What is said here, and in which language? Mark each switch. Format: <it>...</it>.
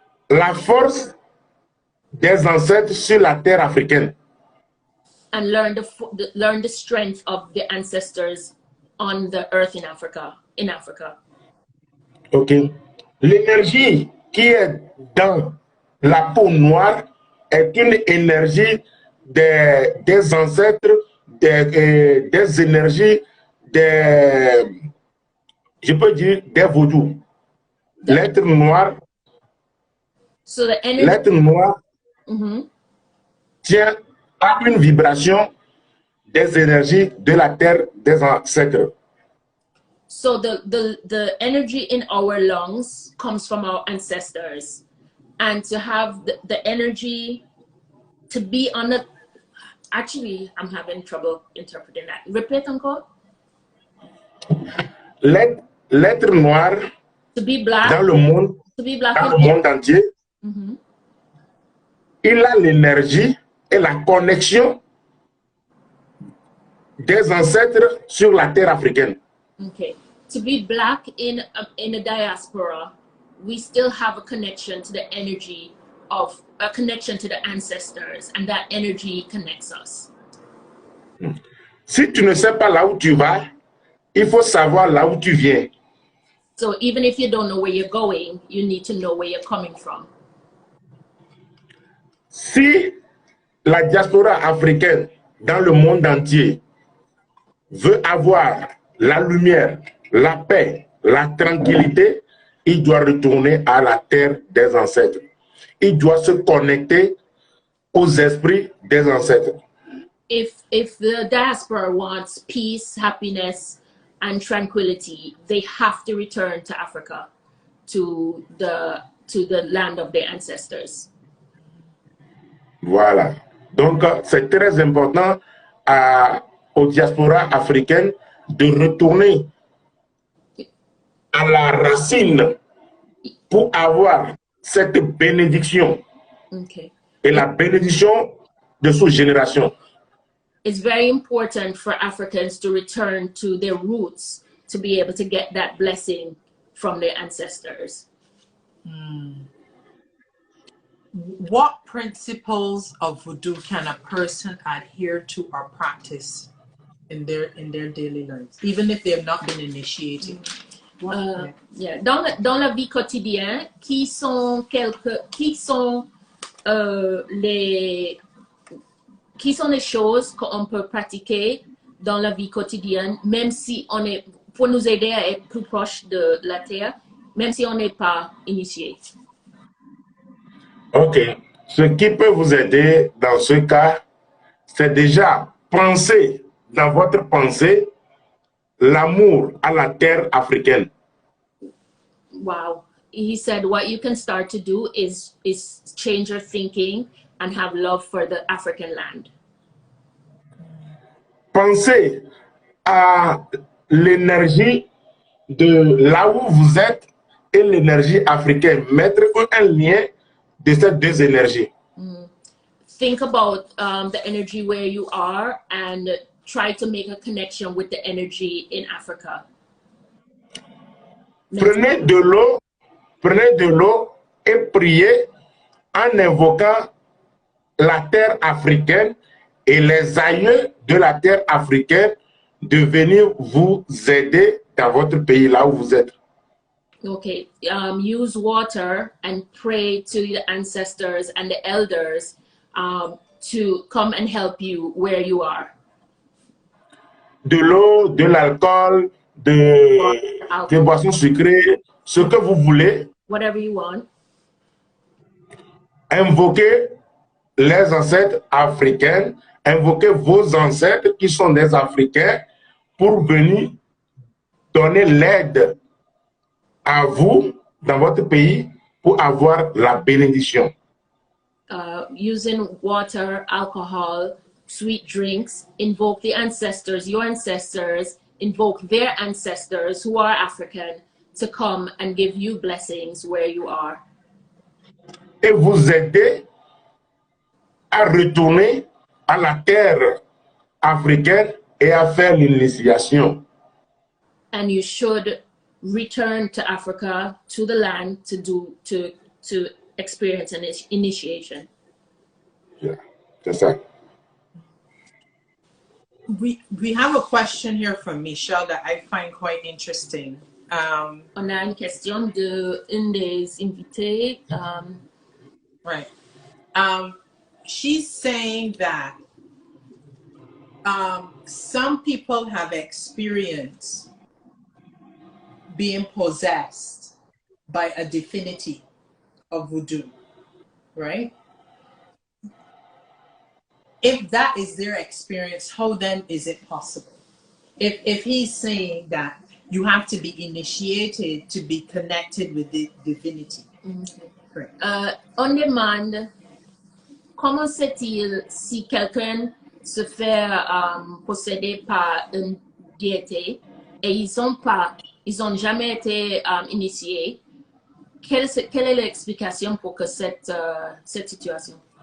<fr>La force des ancêtres sur la terre africaine.</fr> <en>And learn the strength of the ancestors on the earth in Africa. Ok.</en> <fr>L'énergie qui est dans la peau noire est une énergie des ancêtres, des énergies je peux dire des vaudous. L'être noir.</fr> <en>So the energy.</en> <fr>L'être noir tient à une vibration des énergies de la terre des ancêtres.</fr> <en>So the energy in our lungs comes from our ancestors, and to have the energy to be on the... Actually, I'm having trouble interpreting that. Repeat encore.</en> <fr>L'être noir</fr> <en>to be black,</en> <fr>dans le monde, monde entier, il a l'énergie et la connexion des ancêtres sur la terre africaine.</fr> <en>Okay. to be black in a diaspora, we still have a connection to the energy of a connection to the ancestors, and that energy connects us.</en> <fr>Si tu ne sais pas là où tu vas, il faut savoir là où tu viens.</fr> <en>So even if you don't know where you're going, you need to know where you're coming from.</en> <fr>Si la diaspora africaine dans le monde entier veut avoir la lumière, la paix, la tranquillité, il doit retourner à la terre des ancêtres. Il doit se connecter aux esprits des ancêtres.</fr> <en>If the diaspora wants peace, happiness, and tranquility, they have to return to Africa, to the land of their ancestors.</en> <fr>Voilà. Donc, c'est très important aux diasporas africaines de retourner à la racine pour avoir cette bénédiction.</fr> <en>Okay.</en> <fr>Et la bénédiction de sous génération.</fr> <en>It's very important for Africans to return to their roots to be able to get that blessing from their ancestors. What principles of voodoo can a person adhere to or practice in their daily lives, even if they have not been initiated?</en> <fr>Dans la vie quotidienne, qui sont les choses qu'on peut pratiquer dans la vie quotidienne, même si on est, pour nous aider à être plus proche de la terre, même si on n'est pas initié.</fr> <en>Ok.</en> <fr>Ce qui peut vous aider dans ce cas, c'est déjà penser dans votre pensée l'amour à la terre africaine.</fr> <en>Wow. He said what you can start to do is change your thinking and have love for the African land.</en> <fr>Pensez à l'énergie de là où vous êtes et l'énergie africaine. Mettre un lien de ces deux énergies.</fr> <en>Think about the energy where you are and try to make a connection with the energy in Africa.</en> <fr>Prenez de l'eau et priez en invoquant la terre africaine et les aïeux de la terre africaine de venir vous aider dans votre pays, là où vous êtes.</fr> <en>Okay, use water and pray to the ancestors and the elders to come and help you where you are.</en> <fr>De l'eau, de l'alcool, des boissons sucrées, ce que vous voulez.</fr> <en>Whatever you want.</en> <fr>Invoquez les ancêtres africains, invoquez vos ancêtres qui sont des Africains pour venir donner l'aide à vous dans votre pays pour avoir la bénédiction.</fr> <en>Using water, alcohol, sweet drinks, invoke the ancestors, your ancestors, invoke their ancestors who are African to come and give you blessings where you are.</en> <fr>Et vous aider à retourner à la terre africaine et à faire l'initiation.</fr> <en>And you should return to Africa, to the land, to experience an initiation. Yeah,</en> <fr>c'est ça.</fr> <en>We have a question here from Michelle that I find quite interesting.</en> <fr>On a une question de une des invités.</fr> <en>Right. She's saying that some people have experienced being possessed by a divinity of voodoo, right? If that is their experience, how then is it possible? If he's saying that you have to be initiated to be connected with the divinity. Correct.</en> <fr>On demande, comment c'est-il si quelqu'un se fait posséder par une déité et ils ont jamais été initiés? Quelle est l'explication pour que cette situation?</fr>